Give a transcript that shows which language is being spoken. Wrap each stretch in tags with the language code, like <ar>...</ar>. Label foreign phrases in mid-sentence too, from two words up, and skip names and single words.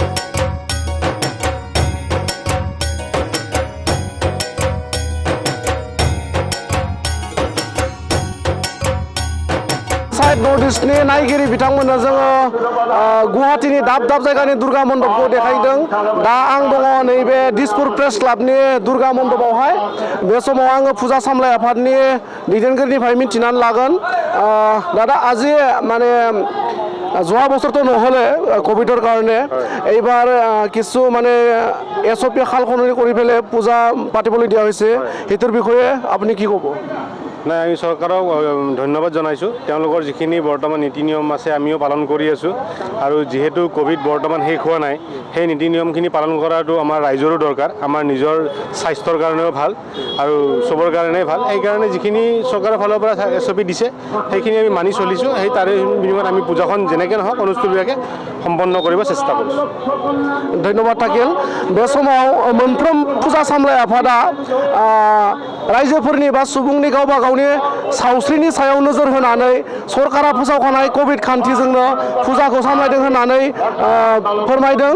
<brx>नर्थ इस्टनि नायगिरि बिथांमोननो जोङो गुवाहाटीनि दाब दाब जायगानि दुर्गा मण्डपखौ देखायदों। दा आं दङ नैबे दिसपुर प्रेस क्लाबनि दुर्गा मण्डपावहाय। बे समाव आङो फुजा सामलाय आफादनि दैदेनगिरिनिफ्राय मिथिनानै लागोन।</brx> <as>দাদা আজি মানে যোৱা বছৰটো নহ'লে কভিডৰ কাৰণে এইবাৰ কিছু মানে SOP সাল সলনি কৰি পেলাই পূজা পাতিবলৈ দিয়া হৈছে, সেইটোৰ বিষয়ে আপুনি কি ক'ব? নাই, আমি চৰকাৰক ধন্যবাদ জনাইছোঁ। তেওঁলোকৰ যিখিনি বৰ্তমান নীতি নিয়ম আছে আমিও পালন কৰি আছোঁ, আৰু যিহেতু কোভিড বৰ্তমান শেষ হোৱা নাই, সেই নীতি নিয়মখিনি পালন কৰাটো আমাৰ ৰাইজৰো দৰকাৰ। আমাৰ নিজৰ স্বাস্থ্যৰ কাৰণেও ভাল আৰু চবৰ কাৰণেই ভাল। সেইকাৰণে যিখিনি চৰকাৰৰ ফালৰ পৰা SOP দিছে সেইখিনি আমি মানি চলিছোঁ। সেই তাৰে বিনিময়ত আমি পূজাখন যেনেকৈ নহওক অনুষ্ঠিতভাৱে সম্পন্ন কৰিব চেষ্টা কৰিছোঁ। ধন্যবাদ থাকিল।</as> <brx>बे समाव मोनफ्रोम फुजा सामलाय आफादा रायजोफोरनि बा सुबुंनि गावबा गावनि सावस्रिनि सायाव नोजोर होनानै सरकारा फोसावखानाय कभिड खान्थिजोंनो फुजाखौ सामलायदों होननानै फोरमायदों।</brx>